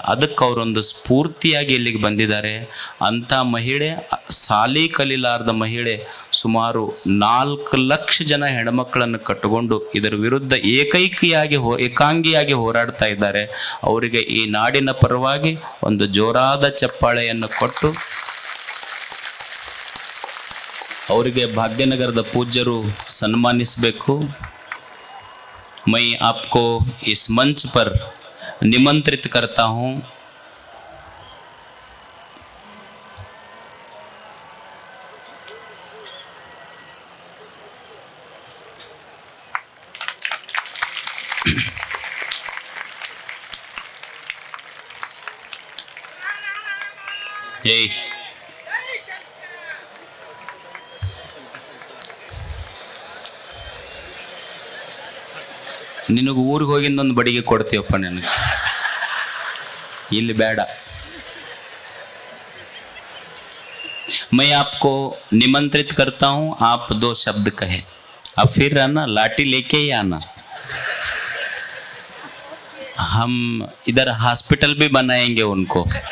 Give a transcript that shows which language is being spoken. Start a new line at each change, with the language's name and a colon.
Kannada: ಅದಕ್ಕೆ ಅವರೊಂದು ಸ್ಫೂರ್ತಿಯಾಗಿ ಇಲ್ಲಿಗೆ ಬಂದಿದ್ದಾರೆ. ಅಂಥ ಮಹಿಳೆ, ಸಾಲಿ ಕಲೀಲಾರ್ದ ಮಹಿಳೆ, ಸುಮಾರು 4 ಲಕ್ಷ ಜನ ಹೆಣ್ಮಕ್ಕಳನ್ನು ಕಟ್ಟಿಕೊಂಡು ಇದರ ವಿರುದ್ಧ ಏಕಾಂಗಿಯಾಗಿ ಹೋರಾಡ್ತಾ ಇದ್ದಾರೆ. ಅವರಿಗೆ ಈ ನಾಡಿನ ಪರವಾಗಿ ಒಂದು ಜೋರಾದ ಚಪ್ಪಾಳೆಯನ್ನು ಕೊಟ್ಟು ಅವರಿಗೆ ಭಾಗ್ಯನಗರದ ಪೂಜ್ಯರು ಸನ್ಮಾನಿಸಬೇಕು.
Hindi: मैं आपको इस मंच पर निमंत्रित करता हूं.
Kannada: जय ನಿನಗೆ ಊರಿಗೆ ಹೋಗಿಂದೊಂದು ಬಡಿಗೆ ಕೊಡ್ತೀವಪ್ಪ, ನಿನಗೆ ಇಲ್ಲಿ ಬೇಡ.
Hindi: मैं आपको निमंत्रित करता हूं, आप 2 शब्द कहे, अब फिर आना, लाठी लेके ही आना. हम इधर हॉस्पिटल भी बनाएंगे उनको.